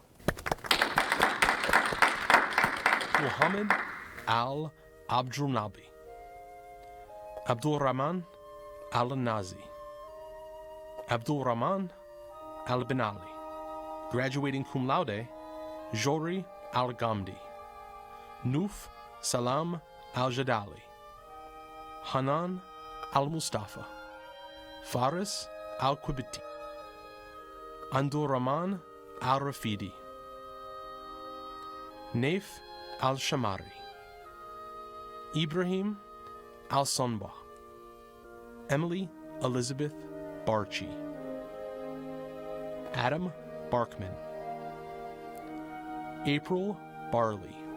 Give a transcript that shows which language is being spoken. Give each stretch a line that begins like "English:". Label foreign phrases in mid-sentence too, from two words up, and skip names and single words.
English: Muhammad Al Abdulnabi, Abdul Rahman Al Nazi, Abdul Rahman Al Benali, graduating cum laude, Jori Al Gamdi, Nuf Salam Al Jadali, Hanan Al-Mustafa, Faris Al-Quibiti, Andur Rahman Al-Rafidi, Naif Al-Shamari, Ibrahim Al-Sonba, Emily Elizabeth Barchi, Adam Barkman, April Barley,